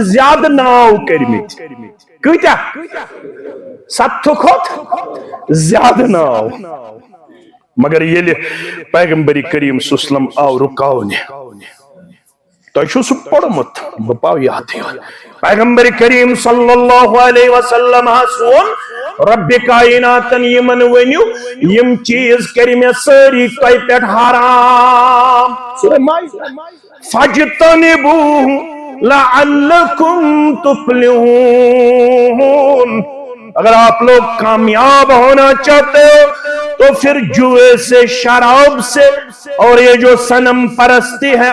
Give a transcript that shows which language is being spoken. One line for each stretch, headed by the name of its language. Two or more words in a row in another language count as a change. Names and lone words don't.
Kashmiri: زیادٕ ناو کٔرمٕتۍ کۭتیاہ 7 کھۄتہٕ زیادٕ ناو مگر ییٚلہِ پیغمبر کریم
Arabic: صلی اللہ علیہ وسلم
Kashmiri: آو رُکاونہِ تۄہہِ چھُو سُہ پوٚرمُت بہٕ پاو یاد پیغمبر کریم
Arabic: صلی اللہ علیہ وسلم
Kashmiri: ووٚن رب کائناتن یمن ؤنِو یم چیز کٔرۍ مےٚ سٲری تۄہہِ پٮ۪ٹھ حرام سورہ مائدہ
Arabic: فاجتنبوہ لعلکم تفلحون
Urdu: اگر آپ لوگ کامیاب ہونا چاہتے ہو تو پھر جوئے سے شراب سے اور یہ جو صنم پرستی ہے